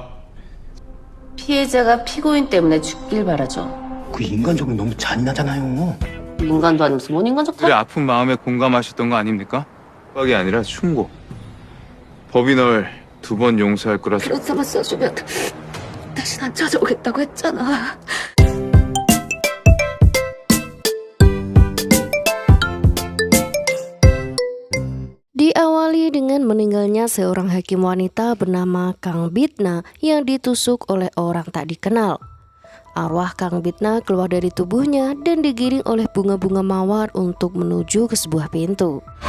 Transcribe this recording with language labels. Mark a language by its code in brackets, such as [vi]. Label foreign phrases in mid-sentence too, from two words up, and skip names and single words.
[ko] 피해자가 피고인 때문에 죽길 바라죠. 그 인간적이 너무 잔인하잖아요. 인간도 아니면서 뭔 인간적 우리 아픈 마음에 공감하셨던 거 아닙니까? 빡이 아니라 충고. 법이 널 2번 용서할 거라서. 그렇다만 써주면 다신 안 찾아오겠다고 했잖아. [id] Diawali dengan meninggalnya seorang hakim wanita bernama Kang Bitna yang ditusuk oleh orang tak dikenal. Arwah Kang Bitna keluar dari tubuhnya dan digiring oleh bunga-bunga mawar untuk menuju ke sebuah pintu.